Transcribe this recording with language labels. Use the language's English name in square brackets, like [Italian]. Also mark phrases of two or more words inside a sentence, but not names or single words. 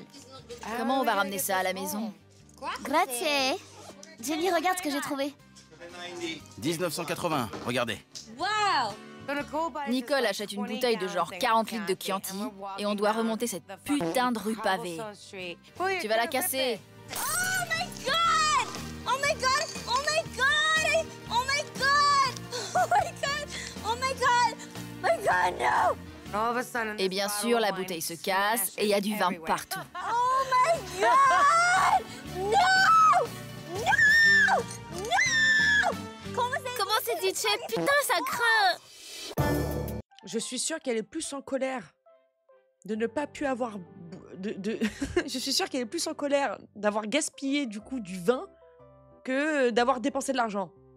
[French] Comment on va ramener ça à la maison? Grazie. Jenny, regarde ce que j'ai trouvé. 1980, regardez. Nicole achète une bouteille de genre 40 litres de Chianti et on doit remonter cette putain de rue pavée. Tu vas la casser. [English] Oh my god! Oh my god! Oh my god! Oh my god! Oh my god! Oh my god! My god, no! [French] Et bien sûr, la bouteille se casse et il y a du vin partout. [English] Oh my god! No! No! No! [French] Comment c'est dit, Chef? Putain, ça craint! Je suis sûre qu'elle est plus en colère de ne pas pu avoir... Je suis sûre qu'elle est plus en colère d'avoir gaspillé du coup du vin que d'avoir dépensé de l'argent.